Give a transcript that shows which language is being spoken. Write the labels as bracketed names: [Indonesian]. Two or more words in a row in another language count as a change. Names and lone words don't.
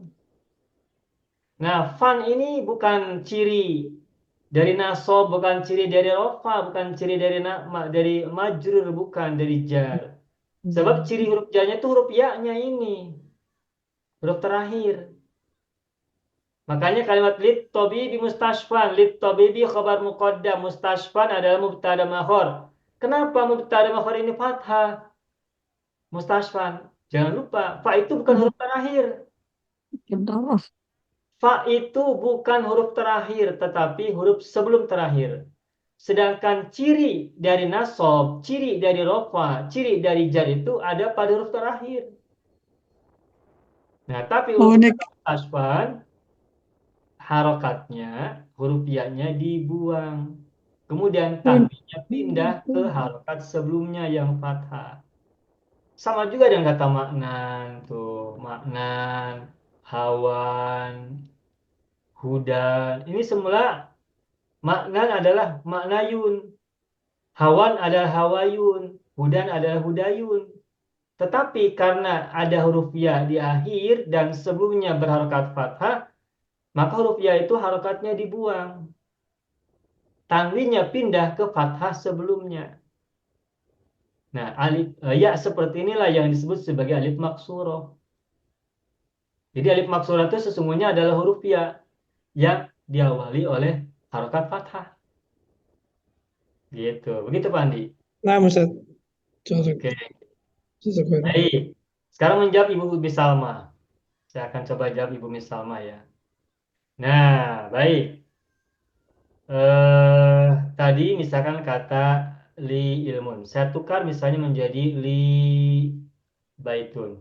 [Indonesian] Nah, fan ini bukan ciri dari nasob, bukan ciri dari rofa, bukan ciri dari majrur, bukan dari jar. Sebab ciri huruf jarnya itu huruf ya-nya ini. Huruf terakhir. Makanya kalimat [Arabic] للطبيب مستشفى, للطبيب خبر مقدم, [Indonesian] mustashfan adalah [Arabic] مبتدأ مؤخر. [Indonesian] Kenapa [Arabic] مبتدأ مؤخر [Indonesian] ini fathah? Mustashfan. Jangan lupa, fa itu bukan huruf terakhir. Darah. Fa itu bukan huruf terakhir, tetapi huruf sebelum terakhir. Sedangkan ciri dari nasab, ciri dari rofa, ciri dari jar itu ada pada huruf terakhir. Nah, tapi Oh, untuk ini asfan, harokatnya, huruf ya-nya dibuang. Kemudian tanwinnya pindah ke harokat sebelumnya yang fathah. Sama juga dengan kata maknan, tuh, maknan, hawan, hudan. Ini semula maknan adalah maknayun. Hawan adalah hawayun. Hudan adalah hudayun. Tetapi karena ada huruf ya di akhir dan sebelumnya berharokat fathah, maka huruf ya itu harokatnya dibuang. Tanwinnya pindah ke fathah sebelumnya. Nah, alif ya seperti inilah yang disebut sebagai [Arabic] ألف مقصورة. [Indonesian] Jadi [Arabic] ألف مقصورة [Indonesian] itu sesungguhnya adalah huruf ya yang diawali oleh harokat fathah. Gitu. Begitu Pak Andi. [Arabic] نعم أستاذ جزاك [Indonesian] Oke. [Arabic] جزاك الله [Indonesian] Baik. Sekarang menjawab Ibu Salma. Saya akan coba jawab Ibu Salma ya. Nah, baik. Tadi misalkan kata [Arabic] لي علم. [Indonesian] Saya tukar misalnya menjadi [Arabic] لي بيت.